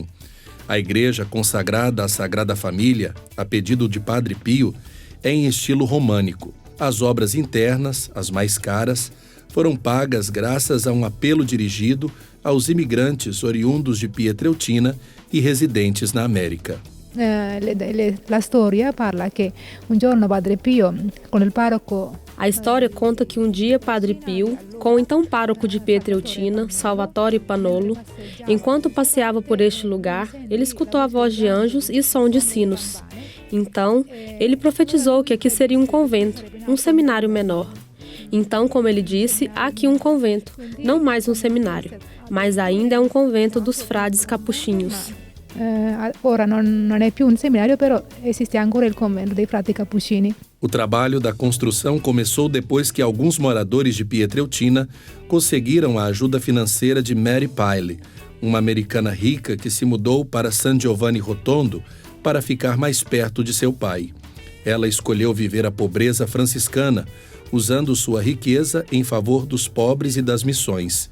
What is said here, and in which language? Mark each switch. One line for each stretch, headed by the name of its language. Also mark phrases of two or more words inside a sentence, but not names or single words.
Portuguese: A igreja, consagrada à Sagrada Família, a pedido de Padre Pio, é em estilo românico. As obras internas, as mais caras, foram pagas graças a um apelo dirigido aos imigrantes oriundos de Pietreutina e residentes na América.
Italian: La storia parla che un giorno Padre Pio, con il parroco.
Portuguese: A história conta que um dia Padre Pio, com o então pároco de Pietreutina, Salvatore Panolo, enquanto passeava por este lugar, ele escutou a voz de anjos e som de sinos. Então, ele profetizou que aqui seria um convento, um seminário menor. Então, como ele disse, há aqui um convento, não mais um seminário, mas ainda é um convento dos frades capuchinhos.
Italian: Ora non è più un seminario, però esiste ancora il convento dei frati cappuccini.
Portuguese: O trabalho da construção começou depois que alguns moradores de Pietreutina conseguiram a ajuda financeira de Mary Pyle, uma americana rica que se mudou para San Giovanni Rotondo para ficar mais perto de seu pai. Ela escolheu viver a pobreza franciscana, usando sua riqueza em favor dos pobres e das missões.